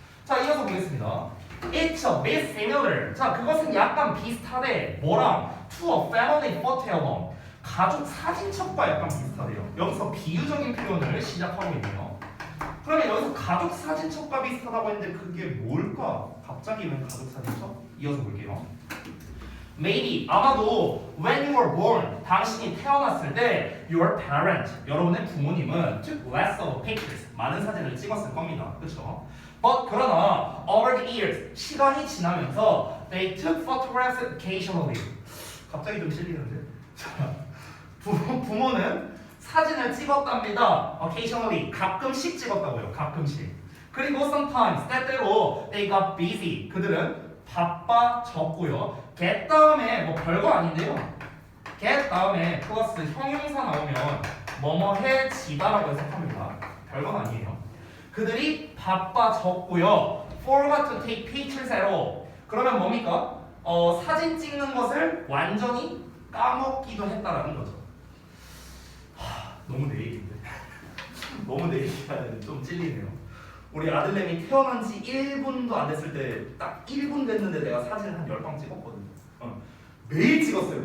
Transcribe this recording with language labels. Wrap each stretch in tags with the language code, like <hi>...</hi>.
<ko>자, 이어서 보겠습니다.</ko> <en>It's a bit similar.</en> <ko>자, 그것은 약간 비슷하대. 뭐랑?</ko> <en>To a family photo album.</en> <ko>가족 사진첩과 약간 비슷하대요. 여기서 비유적인 표현을 시작하고 있네요. 그러면 여기서 가족 사진첩과 비슷하다고 했는데 그게 뭘까? 갑자기 왜 가족 사진첩? 이어서 볼게요.</ko> <en>Maybe</en> <ko>아마도</ko> <en>when you were born</en> <ko>당신이 태어났을 때</ko> <en>your parent</en> <ko>여러분의 부모님은</ko> <en>took lots of pictures</en> <ko>많은 사진을 찍었을 겁니다. 그렇죠?</ko> <en>But</en> <ko>그러나</ko> <en>over the years</en> <ko>시간이 지나면서</ko> <en>they took photographs occasionally.</en> <ko>갑자기 좀 실리는데. 자, 부모는 사진을 찍었답니다. occasionally 가끔씩 찍었다고요. 가끔씩. 그리고</ko> <en>sometimes</en> <ko>때때로</ko> <en>they got busy.</en> <ko>그들은 바빠졌고요. get 다음에 뭐 별거 아닌데요. get 다음에 플러스 형용사 나오면 뭐뭐해지다라고 해석합니다. 별건 아니에요. 그들이 바빠졌고요.</ko> <en>forgot to take pictures at all.</en> <ko>그러면 뭡니까? 사진 찍는 것을 완전히 까먹기도 했다라는 거죠. 너무 내 얘기인데. 너무 내 얘기가 좀 찔리네요. 우리 아들내미 태어난 지 1분도 안 됐을 때 딱 1분 됐는데 내가 사진을 한 10방 찍었거든요. 매일 찍었어요.</ko>